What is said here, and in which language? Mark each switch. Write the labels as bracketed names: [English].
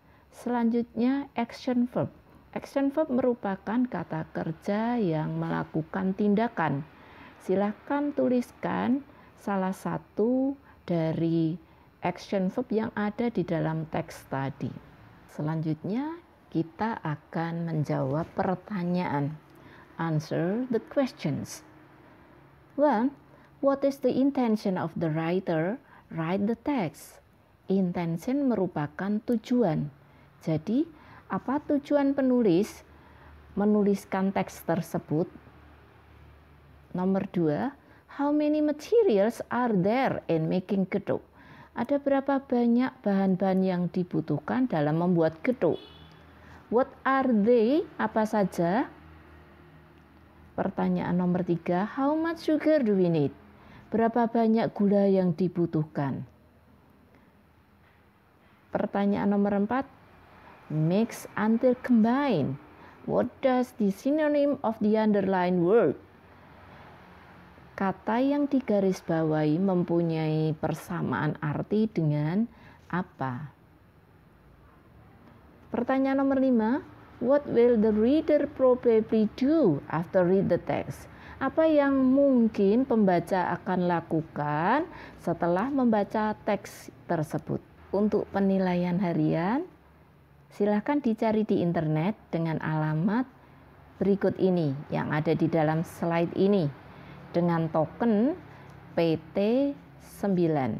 [Indonesian] Selanjutnya, action verb. Action verb merupakan kata kerja yang melakukan tindakan. Silakan tuliskan salah satu dari action verb yang ada di dalam teks tadi. Selanjutnya, kita akan menjawab pertanyaan. [English] Answer the questions. 1. What is the intention of the writer? Write the text. [Indonesian] Intention merupakan tujuan. Jadi, apa tujuan penulis menuliskan teks tersebut? Nomor 2, [English] how many materials are there in making gethuk? [Indonesian] Ada berapa banyak bahan-bahan yang dibutuhkan dalam membuat gethuk? [English] What are they? [Indonesian] Apa saja? Pertanyaan nomor 3, [English] how much sugar do we need? [Indonesian] Berapa banyak gula yang dibutuhkan? Pertanyaan nomor 4. [English] Mix until combine. What does the synonym of the underlined word? [Indonesian] Kata yang digarisbawahi mempunyai persamaan arti dengan apa? Pertanyaan nomor 5. [English] What will the reader probably do after read the text? [Indonesian] Apa yang mungkin pembaca akan lakukan setelah membaca teks tersebut? Untuk penilaian harian, silakan dicari di internet dengan alamat berikut ini yang ada di dalam slide ini dengan token PT9.